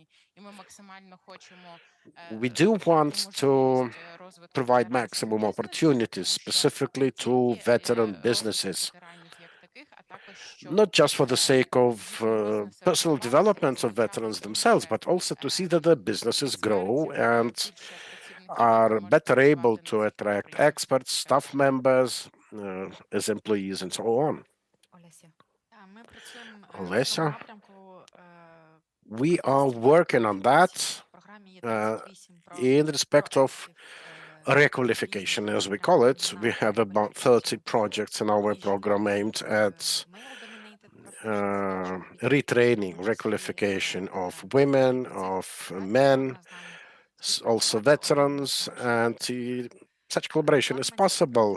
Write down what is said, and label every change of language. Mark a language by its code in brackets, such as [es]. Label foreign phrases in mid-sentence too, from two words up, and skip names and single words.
[en] We do want to provide maximum opportunities specifically to veteran businesses, not just for the sake of personal development of veterans themselves, but also to see that their businesses grow and are better able to attract experts, staff members, as employees, and so on. [uk] Ми працюємо в Olesya, цьому напрямку. we are working on that В програмі є uh, 38 [en] in respect of requalification, as we call it. We have about 30 projects in our program aimed at retraining, requalification of women, of men, also veterans, and such collaboration is possible.